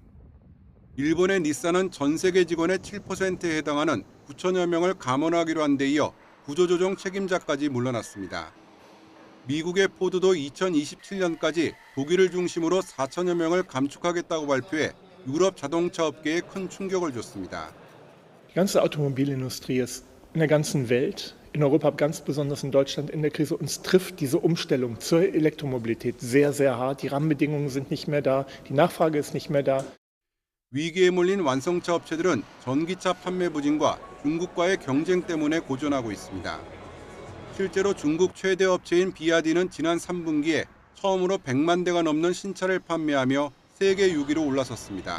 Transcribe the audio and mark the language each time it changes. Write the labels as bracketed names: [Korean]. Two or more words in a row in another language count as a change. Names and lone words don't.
[Korean] 일본의 닛산은 전 세계 직원의 7%에 해당하는 9천여 명을 감원하기로 한 데 이어 구조조정 책임자까지 물러났습니다. 미국의 포드도 2027년까지 독일을 중심으로 4천여 명을 감축하겠다고 발표해 유럽 자동차 업계에 큰 충격을 줬습니다. [German] Die ganze Automobilindustrie ist in der ganzen Welt, in Europa, ganz besonders in Deutschland in der Krise. Uns trifft diese Umstellung zur Elektromobilität sehr, sehr hart. Die Rahmenbedingungen sind nicht mehr da, die Nachfrage ist nicht mehr da. [Korean] 위기에 몰린 완성차 업체들은 전기차 판매 부진과 중국과의 경쟁 때문에 고전하고 있습니다. 실제로 중국 최대 업체인 비아디는 지난 3분기에 처음으로 100만 대가 넘는 신차를 판매하며 세계 6위로 올라섰습니다.